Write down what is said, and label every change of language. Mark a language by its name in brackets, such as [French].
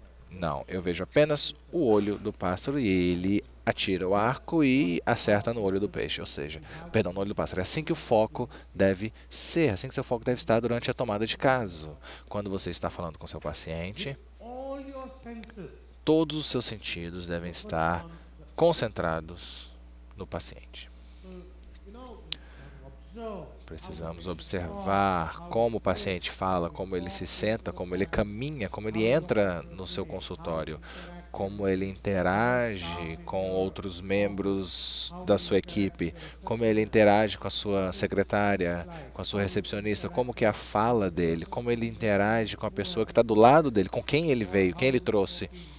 [Portuguese] Não, eu vejo apenas o olho do pássaro e ele atira o arco e acerta no olho do peixe, ou seja, perdão, no olho do pássaro. É assim que o foco deve ser, assim que seu foco deve estar durante a tomada de caso. Quando você está falando com seu paciente, [English] All your senses [Portuguese] todos os seus sentidos devem estar [English] on the, [Portuguese] concentrados no paciente. [English] so, you know, you have to observe [Portuguese] Precisamos observar como o paciente fala, como ele se senta, como ele caminha, como ele entra no seu consultório, como ele interage com outros membros da sua equipe, como ele interage com a sua secretária, com a sua recepcionista, como que é a fala dele, como ele interage com a pessoa que está do lado dele, com quem ele veio, quem ele trouxe,